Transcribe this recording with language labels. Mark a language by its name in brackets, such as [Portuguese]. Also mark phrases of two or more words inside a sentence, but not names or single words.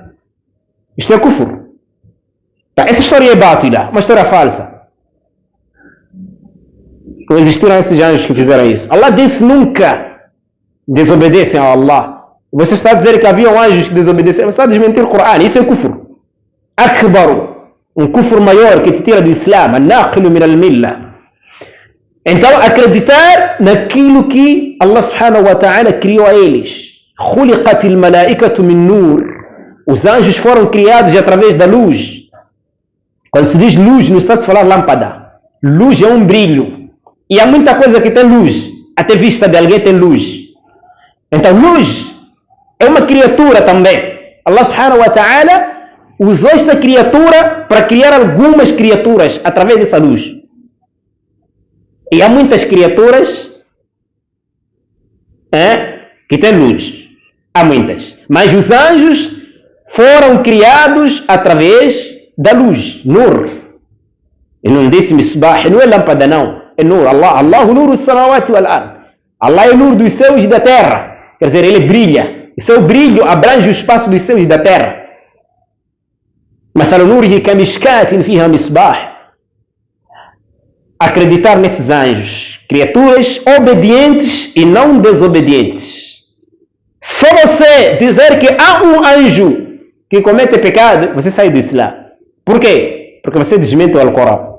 [Portuguese] Isto é kufur. Essa história é batila, uma história falsa. Não existiram esses anjos que fizeram isso. Allah disse nunca desobedecem a Allah. Você está a dizer que haviam anjos que desobedeceram, você está a desmentir o Corão, isso é kufur. Akbaru, um kufur maior que te tira do Islã, [Arabic] الناقل من الملة. [Portuguese] Então, acreditar naquilo que Allah [Arabic] سبحانه وتعالى [Portuguese] criou a eles. [Arabic] خُلِقَتِ الْمَلَائِكَةُ مِنْ نُورٍ. [Portuguese] Os anjos foram criados através da luz. Quando se diz luz, não está a se falar lâmpada. Luz é um brilho. E há muita coisa que tem luz. Até vista de alguém tem luz. Então, luz é uma criatura também. Allah [Arabic] سبحانه وتعالى [Portuguese] usou esta criatura para criar algumas criaturas através dessa luz. E há muitas criaturas que têm luz. Há muitas. Mas os anjos foram criados através da luz. Nur. E não disse misbah. Não é lâmpada não. É nur. [Arabic] الله نور السماوات والأرض. [Portuguese] Allah é nur dos céus e da terra. Quer dizer, ele brilha. O seu brilho abrange o espaço dos céus e da terra. [Arabic] مثل نوره كمشكاة فيها مصباح. [Portuguese] Acreditar nesses anjos, criaturas obedientes e não desobedientes. Só você dizer que há um anjo que comete pecado, você sai do Islã. Por quê? Porque você desmente o Alcorão.